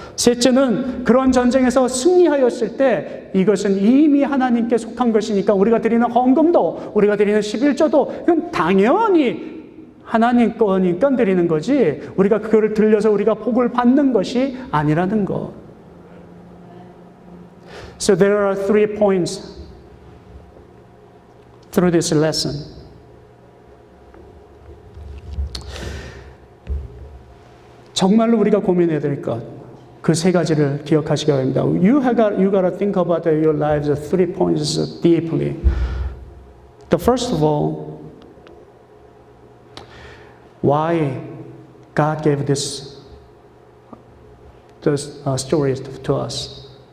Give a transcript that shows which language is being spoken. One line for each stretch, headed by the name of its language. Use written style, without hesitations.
Korean: 셋째는 그런 전쟁에서 승리하였을 때 이것은 이미 하나님께 속한 것이니까 우리가 드리는 헌금도 우리가 드리는 11조도 이건 당연히 하나님 거니까 드리는 거지 우리가 그거를 들려서 우리가 복을 받는 것이 아니라는 것.
English: So there are 3 points through this lesson.
Korean: 정말로 우리가 고민해야 될 것, 그 3가지를 기억하시기 바랍니다.
English: You gotta think about your lives, 3 points deeply. The first of all, why God gave these stories to us.